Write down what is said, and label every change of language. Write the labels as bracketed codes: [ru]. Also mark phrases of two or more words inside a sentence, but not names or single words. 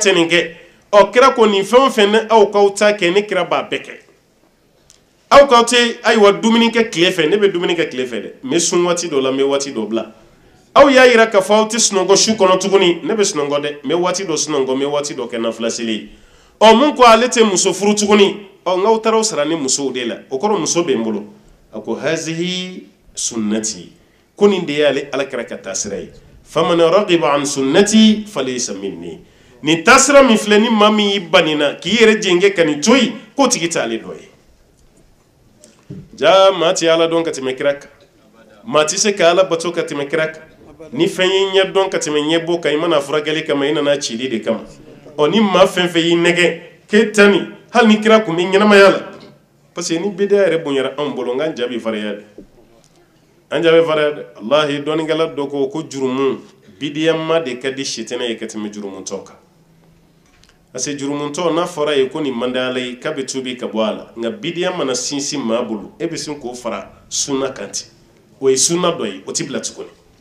[bm] tɛ nin kɛ ɔ kira ko nin fɛn o fɛn ne aw k'aw ta kɛ ne kira b'a bɛɛ kɛ aw k'aw tɛ ayiwa dumuni kɛ tile fɛ ne bɛ dumuni kɛ tile fɛ dɛ n bɛ sun waati dɔ la n bɛ waati dɔ bila aw y'a yira k'a fɔ aw tɛ sunɔgɔ su kɔnɔ tuguni ne bɛ sunɔgɔ dɛ n bɛ waati dɔ sunɔgɔ n bɛ waati dɔ kɛ nafila seli ye ɔ mun ko ale tɛ muso furu tuguni ɔ n k'aw taara aw sara ni musow de la o kɔrɔ muso bɛ n bolo a ko [ar] هذه سنتي [bm] ko nin de y'ale alakira ka taasira ye [ar] فمن رغب عن سنتي فليس مني [bm] nin taasira min filɛ ni maa min y'i bani na k'i yɛrɛ jɛngɛ ka nin to yen k'o tigi t'ale dɔ ye ja maa ti ala dɔn ka tɛmɛ kira kan maa ti se ka ala bato ka tɛmɛ kira kan ni fɛn y'i ɲɛ dɔn ka tɛmɛ ɲɛbɔ kan i mana furakɛli kama i nana cili de kama ɔ ni maa fɛn fɛn y'i nɛgɛ k'e ta nin hali ni kira kun bɛ ɲɛnamaya la [fr] parce que [bm] ni bidiya yɛrɛ bonyara anw bolo n k'an jaabi faraya dɛ an jaabi faraya dɛ wallahi dɔnnikɛla dɔ ko jurumu bidiyama de ka di sitana ye ka tɛmɛ jurumutɔ kan [fr] parce que [bm] jurumutɔ n'a fɔra ye ko nin man di ala ye k'a bɛ tubi ka bɔ a la nka bidiya mana sinsin maa bolo e bɛ sin k'o fara sunna kan ten o ye sunna dɔ ye o ti bila tuguni